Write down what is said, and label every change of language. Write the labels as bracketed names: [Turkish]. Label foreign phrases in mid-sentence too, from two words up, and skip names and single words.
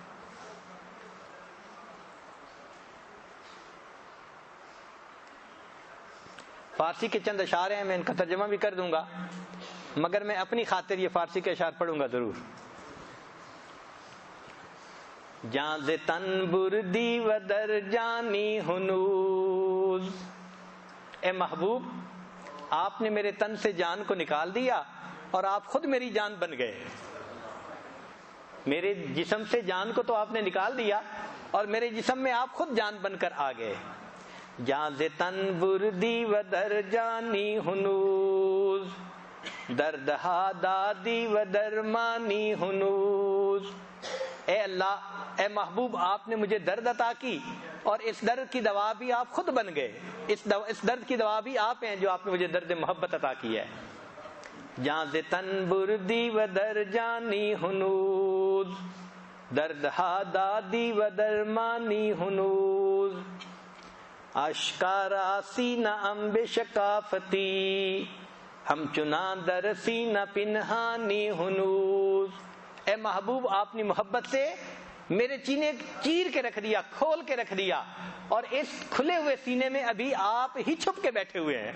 [Urdu] فارسی کے چند اشعار ہیں، میں ان کا ترجمہ بھی کر دوں گا، مگر میں اپنی خاطر یہ فارسی کے اشعار پڑھوں گا ضرور۔ [Persian] جاں ز تن بردی و در جانی ہنوز، [Urdu] اے محبوب آپ نے میرے تن سے جان کو نکال دیا اور آپ خود میری جان بن گئے۔ میرے جسم سے جان کو تو آپ نے نکال دیا اور میرے جسم میں آپ خود جان بن کر آ گئے۔ [Persian] جاں ز تن بردی و در جانی ہنوز، دردہا دادی و درمانی ہنوز، [Urdu] اے اللہ، اے محبوب آپ نے مجھے درد عطا کی اور اس درد کی دوا بھی آپ خود بن گئے۔ اس درد کی دوا بھی آپ ہیں جو آپ نے مجھے درد محبت عطا کی ہے۔ [Persian] جاں ز تن بردی و در جانی ہنوز، دردہا دادی و درمانی ہنوز، اشکارا سینہ امب شکافتی، ہم چنا در سینہ پنہانی ہنوز، [Urdu] اے محبوب آپ نے محبت سے میرے سینے چیر کے رکھ دیا، کھول کے رکھ دیا، اور اس کھلے ہوئے سینے میں ابھی آپ ہی چھپ کے بیٹھے ہوئے ہیں۔